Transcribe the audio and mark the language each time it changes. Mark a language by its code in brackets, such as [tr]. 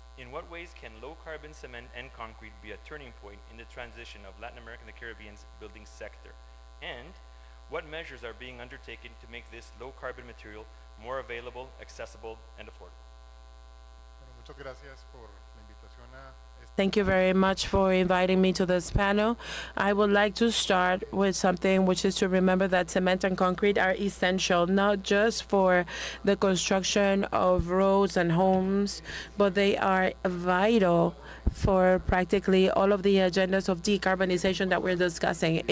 [en] In what ways can low-carbon cement and concrete be a turning point in the transition of Latin America and the Caribbean's building sector? And what measures are being undertaken to make this low-carbon material more available, accessible, and affordable? [es] Bueno, muchas gracias por la invitación a este [en] Thank you very much for inviting me to this panel. I would like to start with something which is to remember that cement and concrete are essential, not just for the construction of roads and homes, but they are vital for practically all of the agendas of decarbonization that we're discussing.